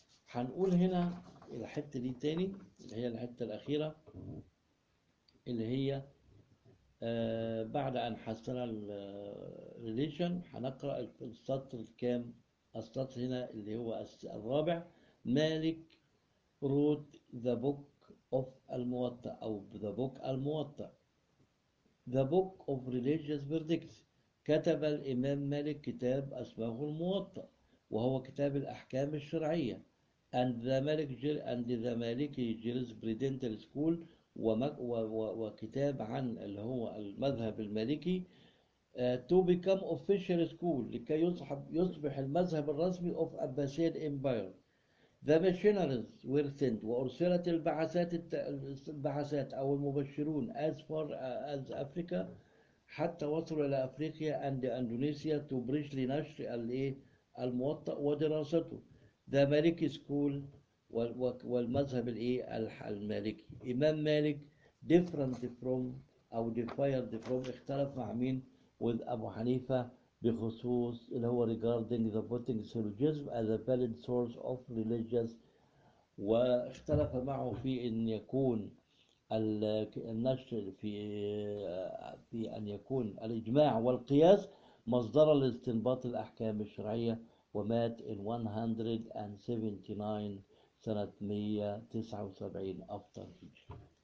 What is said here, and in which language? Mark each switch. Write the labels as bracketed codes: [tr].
[ar] هنقول هنا الحتة دي تاني، اللي هي الحتة الأخيرة، اللي هي بعد أن حصل الريليشن، هنقرأ السطر الكام، السطر هنا اللي هو الرابع. [en] مالك wrote the book of الموطأ، أو the book الموطأ، the book of religious verdicts. [ar] كتب الإمام مالك كتاب أسماه الموطأ، وهو كتاب الأحكام الشرعية. [en] And the Maliki Jurisprudential School، [ar] وكتاب عن اللي هو المذهب المالكي. [en] To become official school، [ar] لكي يصبح المذهب الرسمي [en] of Abbasid Empire. The missionaries were sent، [ar] وأرسلت البعثات أو المبشرون [en] as far as Africa، [ar] حتى وصلوا إلى أفريقيا [en] and Indonesia to preach، [ar] لنشر الموطأ ودراسته. [en] The Maliki School، [ar] والمذهب المالكي. [en] إمام مالك different from أو differed from، [ar] اختلف مع مين؟ [en] With أبو حنيفة [ar] بخصوص اللي هو [en] regarding the putting syllogism as a valid source of religious، [ar] واختلف معه في أن يكون النشر في أن يكون الإجماع والقياس مصدرا لاستنباط الأحكام الشرعية، ومات [en] in 179 [ar] سنة 179 أفضل هجري.